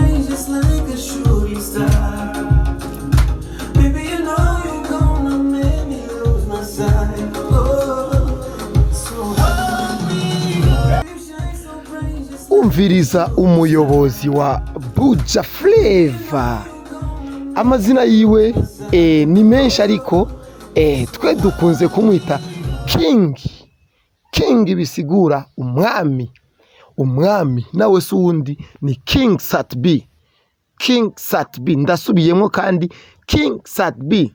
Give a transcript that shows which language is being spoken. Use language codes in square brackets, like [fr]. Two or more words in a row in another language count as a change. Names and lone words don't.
[en] just like a shooting star. Baby, you know you're gonna make me lose my sight. Oh, so hold me up. You shine so bright, just like [rn] umviriza umuyobozi wa Buja Flavor. Amazina yiwe ni menshi ariko twe dukunze kumwita King bisigura umwami nawe se uwundi ni King Sat B ndasubiyemo kandi King Sat B.